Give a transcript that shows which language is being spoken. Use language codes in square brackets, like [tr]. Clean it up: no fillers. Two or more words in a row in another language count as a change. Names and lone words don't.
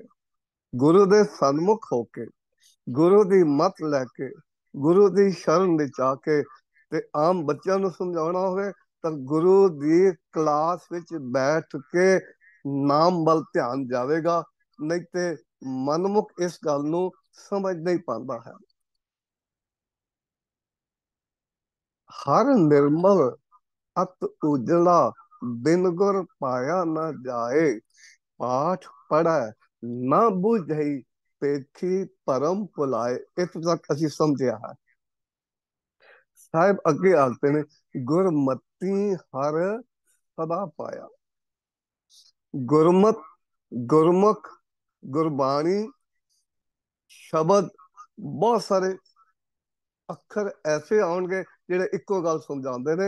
[pa] ਗੁਰੂ ਦੇ ਸਨਮੁਖ ਹੋ ਕੇ, ਗੁਰੂ ਦੀ ਮੱਤ ਲੈ ਕੇ, ਗੁਰੂ ਦੀ ਸ਼ਰਨ ਵਿੱਚ ਆ ਕੇ ਤੇ ਆਮ ਬੱਚਿਆਂ ਨੂੰ ਸਮਝਾਉਣਾ ਹੋਵੇ ਤਾਂ ਗੁਰੂ ਦੀ ਕਲਾਸ ਵਿੱਚ ਬੈਠ ਕੇ ਨਾਮ ਵੱਲ ਧਿਆਨ ਜਾਵੇਗਾ, ਨਹੀਂ ਤੇ ਮਨਮੁਖ ਇਸ ਗੱਲ ਨੂੰ ਸਮਝ ਨਹੀਂ ਪਾਉਂਦਾ ਹੈ। ਹਰ ਨਿਰਮਲ ਅਤ ਉਜਲਾ, ਬਿਨ ਗੁਰ ਪਾਇਆ ਨ ਜਾਏ, ਪਾਠ ਪੜੈ ਨਾ ਬੁਝਈ, ਪੇਖੀ ਪਰਮ ਭੁਲਾਏ। ਇੱਥੇ ਤਕ ਅਸੀਂ ਸਮਝਿਆ ਹੈ। ਸਾਹਿਬ ਅੱਗੇ ਆਖਦੇ ਨੇ, ਗੁਰਮਤੀ ਹਰ ਸਦਾ ਪਾਇਆ। ਗੁਰਮਤ, ਗੁਰਮੁਖ, ਗੁਰਬਾਣੀ, ਸ਼ਬਦ, ਬਹੁਤ ਸਾਰੇ ਅੱਖਰ ਐਸੇ ਆਉਣਗੇ ਜਿਹੜੇ ਇੱਕੋ ਗੱਲ ਸਮਝਾਉਂਦੇ ਨੇ।